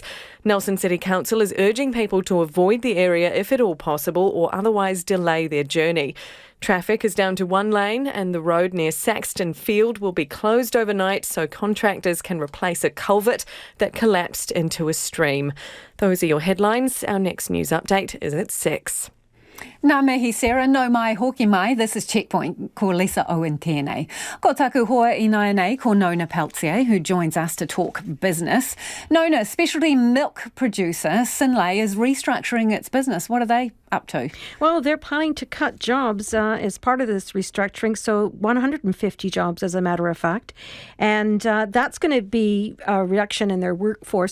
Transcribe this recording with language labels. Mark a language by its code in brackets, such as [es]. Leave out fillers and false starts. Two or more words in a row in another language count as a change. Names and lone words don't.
[en] Nelson City Council is urging people to avoid the area if at all possible, or otherwise delay their journey. Traffic is down to 1 lane, and the road near Saxton Field will be closed overnight so contractors can replace a culvert that collapsed into a stream. Those are your headlines. Our next news update is at 6. [mi] Nā mihi Sarah, no mai hoki mai. [en] This is Checkpoint, [mi] ko Lisa Owen tēnei. Ko taku hoa I nai nei, ko Nona Peltier, [en] who joins us to talk business. Nona, specialty milk producer Synlait is restructuring its business. What are they up to? Well, they're planning to cut jobs as part of this restructuring, so 150 jobs as a matter of fact. And that's going to be a reduction in their workforce.